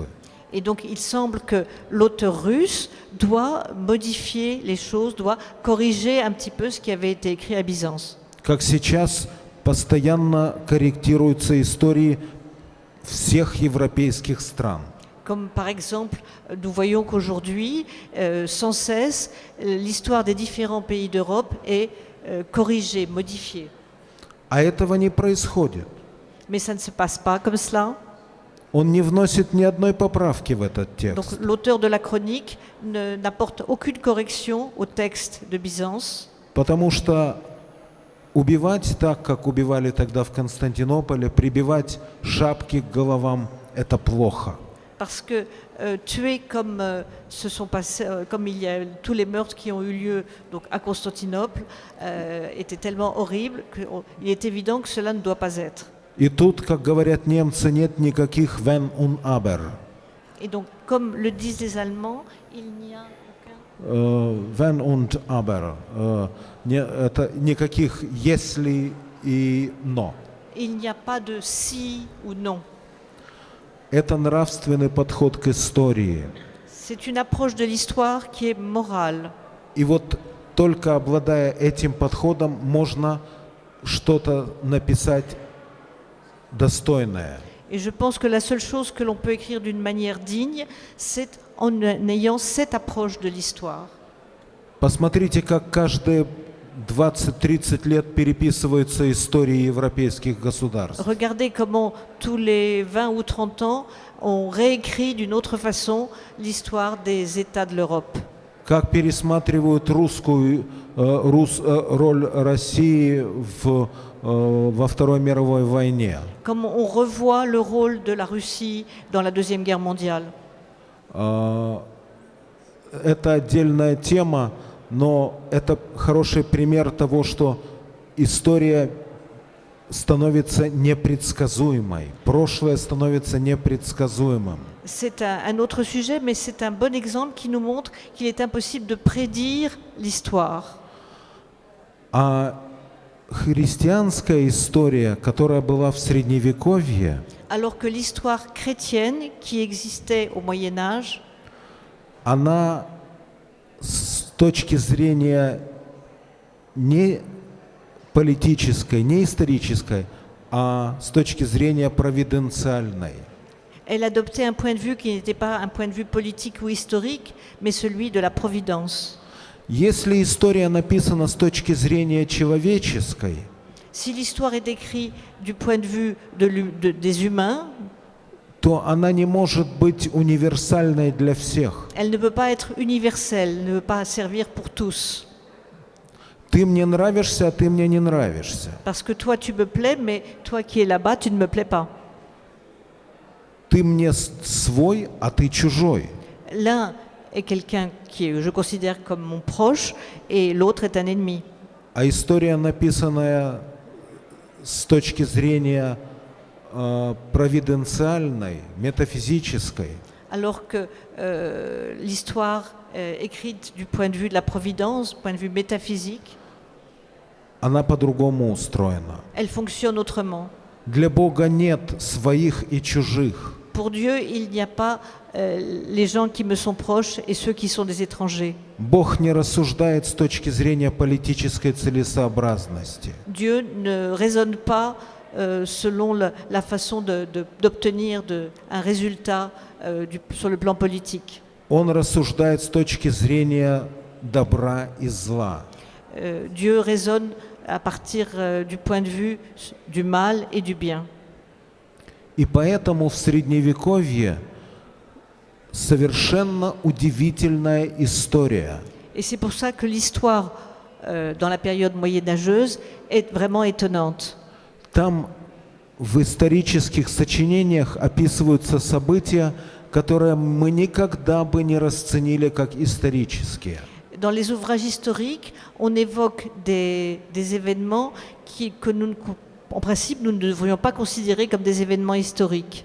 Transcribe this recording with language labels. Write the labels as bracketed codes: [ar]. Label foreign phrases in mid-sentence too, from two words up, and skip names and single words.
[fr] Et donc il semble que l'auteur russe doit modifier les choses, doit corriger un petit peu ce qui avait été écrit à Byzance. [ru] Как сейчас постоянно корректируются истории всех европейских стран. [fr] Comme par exemple, nous voyons qu'aujourd'hui, sans cesse, l'histoire des différents pays d'Europe est corrigée, modifiée. [ru] А этого не происходит. [fr] Mais ça ne se passe pas comme cela. [ru] Он не вносит ни одной поправки в этот [fr] Donc [ru] текст. [fr] l'auteur de la chronique n'apporte aucune correction au texte de Byzance. [ru] Потому что убивать так, как убивали тогда в Константинополе, прибивать шапки к головам – это плохо. [fr] Parce que tuer comme se sont passés, comme il y a tous les meurtres qui ont eu lieu donc à Constantinople, était tellement horrible qu'il est évident que cela ne doit pas être. [ru] И тут, как говорят немцы, нет никаких [de] «wenn und aber». [fr] Et donc, comme le disent les Allemands, il n'y a aucun... [de] «Wenn und aber». [ru] Это никаких «если» и «но». [fr] Il n'y a pas de si ou non. [ru] Это нравственный подход к истории. [fr] C'est une approche de l'histoire qui est morale. [ru] И вот только обладая этим подходом, можно что-то написать достойное. [fr] Et je pense que la seule chose que l'on peut écrire d'une manière digne, c'est en ayant cette approche de l'histoire. [ru] Посмотрите, как каждые 20-30 лет переписываются истории европейских государств. [fr] Regardez comment tous les 20 ou 30 ans, on réécrit d'une autre façon l'histoire des États de l'Europe. [ru] Как пересматривают роль России во Второй мировой войне. [fr] Comment on revoit le rôle de la Russie dans la Deuxième Guerre mondiale. [ru] Это отдельная тема, но это хороший пример того, что история становится непредсказуемой. Прошлое становится непредсказуемым. [fr] C'est un autre sujet, mais c'est un bon exemple qui nous montre qu'il est impossible de prédire l'histoire. [ru] А христианская история, которая была в Средневековье, [fr] Alors que l'histoire chrétienne qui existait au Moyen Âge, [ru] она с точки зрения не политической, не исторической, а с точки зрения провиденциальной. [fr] elle adoptait un point de vue qui n'était pas un point de vue politique ou historique, mais celui de la providence. [ru] Если история написана с точки зрения человеческой, [fr] Si l'histoire est décrite du point de vue des humains, [ru] то она не может быть универсальной для всех. [fr] elle ne peut pas être universelle, ne peut pas servir pour tous. [ru] Ты мне нравишься, а ты мне не нравишься. [fr] Parce que toi tu me plais, mais toi qui es là-bas, tu ne me plais pas. [ru] ты мне свой, а ты чужой. [fr] L'un est quelqu'un qui je considère comme mon proche et l'autre est un ennemi. [ru] А история, написанная с точки зрения провиденциальной, метафизической, [fr] Alors que l'histoire écrite du point de vue de la providence, du point de vue métaphysique, [ru] она по-другому устроена. [fr] elle fonctionne autrement. [ru] Для Бога нет своих и чужих. [fr] Pour Dieu, il n'y a pas les gens qui me sont proches et ceux qui sont des étrangers. [ru] Бог не рассуждает с точки зрения политической целесообразности. [fr] Dieu ne raisonne pas selon la façon d'obtenir un résultat sur le plan politique. [ru] Он рассуждает с точки зрения добра и зла. [fr] Dieu raisonne à partir du point de vue du mal et du bien. [ru] И поэтому в Средневековье совершенно удивительная история. [fr] Et c'est pour ça que l'histoire dans la période moyenâgeuse est vraiment étonnante. [ru] Там в исторических сочинениях описываются события, которые мы никогда бы не расценили как исторические. [fr] Dans les ouvrages historiques, on évoque des événements que nous, en principe, nous ne devrions pas considérer comme des événements historiques.